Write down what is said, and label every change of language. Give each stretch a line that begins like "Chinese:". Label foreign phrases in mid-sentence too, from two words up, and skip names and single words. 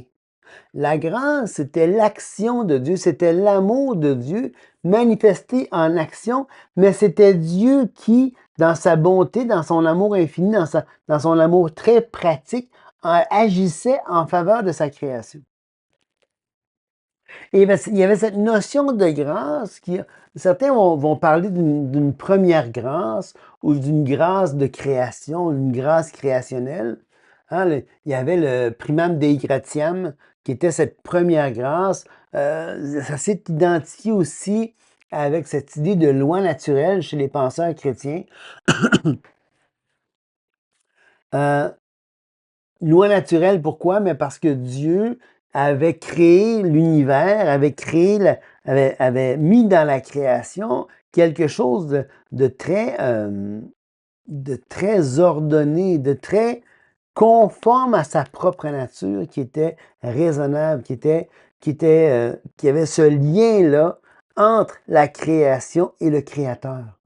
French: La grâce, c'était l'action de Dieu, c'était l'amour de Dieu manifesté en action, mais c'était Dieu qui, dans sa bonté, dans son amour infini, dans son amour très pratique, agissait en faveur de sa création. Et il y avait cette notion de grâce certains vont parler d'une première grâce ou d'une grâce de création, une grâce créationnelle. Hein, il y avait le
Latin: primam dei gratiam,
French: qui était cette première grâce. Ça s'est identifié aussi avec cette idée de loi naturelle chez les penseurs chrétiens. Loi naturelle, pourquoi? Mais parce que Dieu avait créé l'univers, avait mis dans la création quelque chose de très ordonné, de très conforme à sa propre nature, qui était raisonnable, qui avait ce lien-là entre la création et le Créateur.